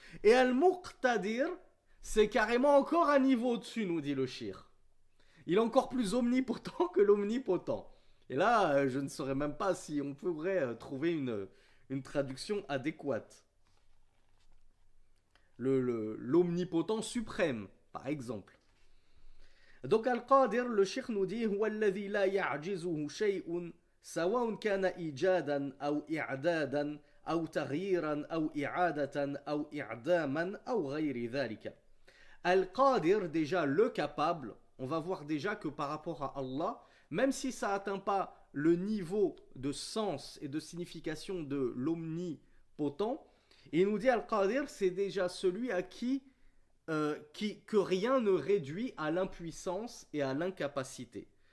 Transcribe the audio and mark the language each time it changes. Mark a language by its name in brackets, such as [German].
[French] Et Al-Muqtadir, c'est carrément encore un niveau au-dessus, nous dit le shir. Il est encore plus omnipotent que l'omnipotent. Et là, je ne saurais même pas si on pourrait trouver une traduction adéquate. L'omnipotent suprême, par exemple. Donc Al-Qadir, le shir nous dit [Arabic] هو الذي لا يعجزه شيء سواء كان إيجادا أو إعدادا أو تغييرا أو إعادة أو إعداما أو غير ذلك. [French] Al-Qadir, déjà le capable, on va voir déjà que par rapport à Allah, même si ça n'atteint pas le niveau de sens et de signification de l'omnipotent, il nous dit Al-Qadir, c'est déjà celui à que rien ne réduit à l'impuissance et à l'incapacité.